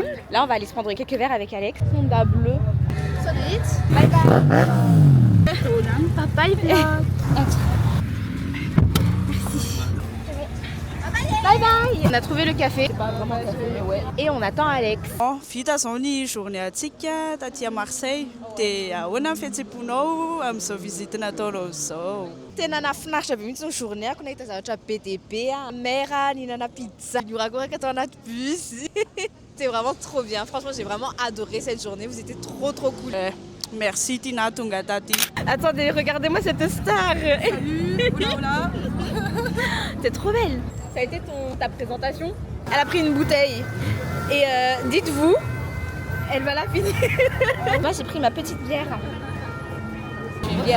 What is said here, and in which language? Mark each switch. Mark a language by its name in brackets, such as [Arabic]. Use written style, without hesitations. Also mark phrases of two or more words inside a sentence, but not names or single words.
[French] Là, on va aller se prendre quelques verres avec Alex. Honda bleu. Salut. [English] Bye bye. [French] Papa, il vlog. Entre. Merci. [English] Bye bye. [French] On a trouvé le café. C'est pas vraiment un café, mais ouais. Et on attend Alex. [Malagasy] Vita zao ny journée antsika taty [French] à Marseille [Malagasy] dia ahoana ny fihetseponao amin'izao visite nataonao zao? Tena nafinaritra be mihitsy ny journée-ako nahita zavatra be dia be, mer, nihinana pizza, nihorakoraka atao anaty bus. [French] C'était vraiment trop bien. Franchement, j'ai vraiment adoré cette journée. Vous étiez trop cool. [Malagasy] Merci Tina tonga taty. [French] Attendez, regardez-moi cette star. Salut, oula. T'es trop belle. Ça a été ta présentation? Elle a pris une bouteille. Et dites-vous, elle va la finir. Moi, j'ai pris ma petite bière. Une bière.